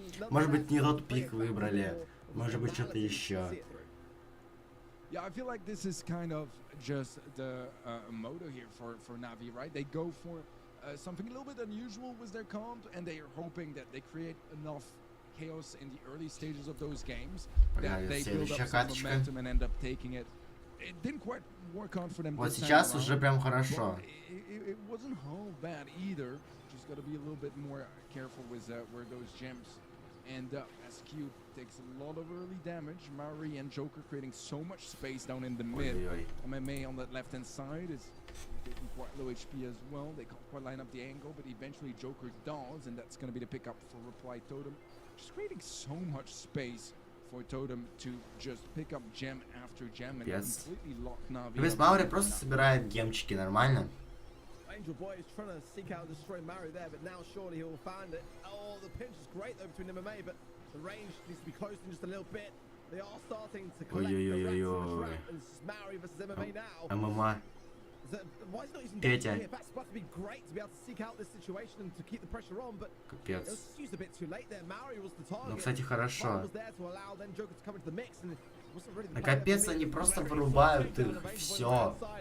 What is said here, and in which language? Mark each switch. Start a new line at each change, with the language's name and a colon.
Russian: Может быть, не тот пик выбрали, может быть, что-то еще.
English: Yeah, I feel like this is kind of just the motto here for Navi, right? They go for something a little bit unusual with their comp, and they are hoping that they create enough chaos in the early stages of those games that they build up some momentum and end up taking it. It didn't quite work out for them.
Russian: Вот сейчас уже прям хорошо.
English: It wasn't all bad either. Just got to be a little bit more careful with where those gems end up. SQ takes a lot of early damage. Maori and Joker creating so much space down in the mid. MMA on that left hand side is taking quite low HP as well. They can't quite line up the angle, but eventually Joker does, and that's going to be the pickup for Reply Totem. Just creating so much space for Totem to just pick up gem after gem and completely lock Navi.
Russian: То есть Маури просто собирает гемчики, нормально?
English: Angel Boy is trying to seek out and destroy Maori there, but now surely he'll find it. Oh, the pinch is great though between MMA, but the range needs to be closed in just a little bit. They are starting to collect the rats in the trap, and it's Maori versus MMA now.
Russian: ММА.
English: Why is he not using
Russian: Петя.
English: That's supposed to be great to be able to seek out this situation and to keep the pressure on, but
Russian: Капец.
English: it was used a bit too late there. Maori was the target.
Russian: Ну, кстати, хорошо.
English: Was there to allow then Joker to come into the mix, and it wasn't really the
Russian: А капец, они просто вырубают их, все.